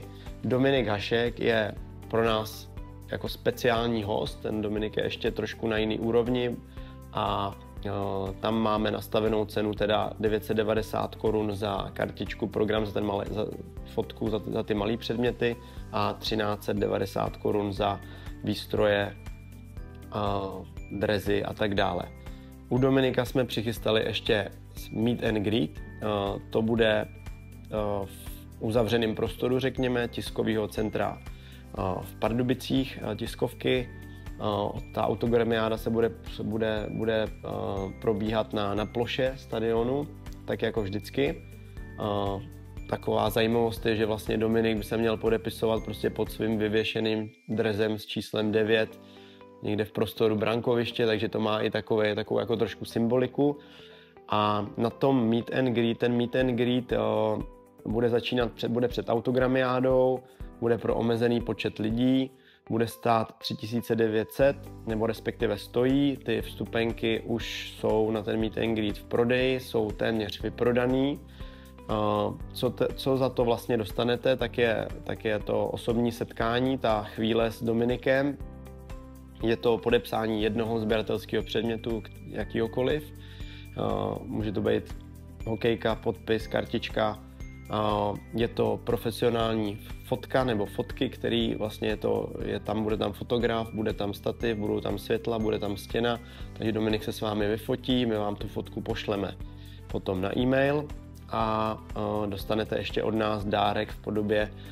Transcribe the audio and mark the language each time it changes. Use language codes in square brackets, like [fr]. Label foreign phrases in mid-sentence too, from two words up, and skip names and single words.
[cs] Dominik Hašek je pro nás jako speciální host, ten Dominik je ještě trošku na jiný úrovni a tam máme nastavenou cenu teda 990 korun za kartičku, program za fotku, za ty malé předměty a 1390 korun za výstroje, drezy a tak dále. U Dominika jsme přichystali ještě [en] meet and greet, [cs] to bude v uzavřeném prostoru, řekněme, tiskového centra v Pardubicích, tiskovky. Ta autogramiáda se bude probíhat na ploše stadionu, tak jako vždycky. Taková zajímavost je, že vlastně Dominik by se měl podepisovat prostě pod svým vyvěšeným drezem s číslem 9 někde v prostoru brankoviště, takže to má i takovou jako trošku symboliku. A na tom [en] meet and greet, [cs] ten [en] meet and greet [cs] bude před autogramiádou, bude pro omezený počet lidí, bude stát 3900, nebo respektive stojí, ty vstupenky už jsou na ten [en] meet and greet [cs] v prodeji, jsou téměř vyprodaný. Co za to vlastně dostanete, tak je to osobní setkání, ta chvíle s Dominikem. Je to podepsání jednoho sběratelského předmětu, jakýhokoliv. Může to být hokejka, podpis, kartička Je to profesionální fotka nebo fotky, který vlastně bude tam fotograf, bude tam stativ, budou tam světla, bude tam stěna, takže Dominik se s vámi vyfotí, my vám tu fotku pošleme potom na e-mail a dostanete ještě od nás dárek v podobě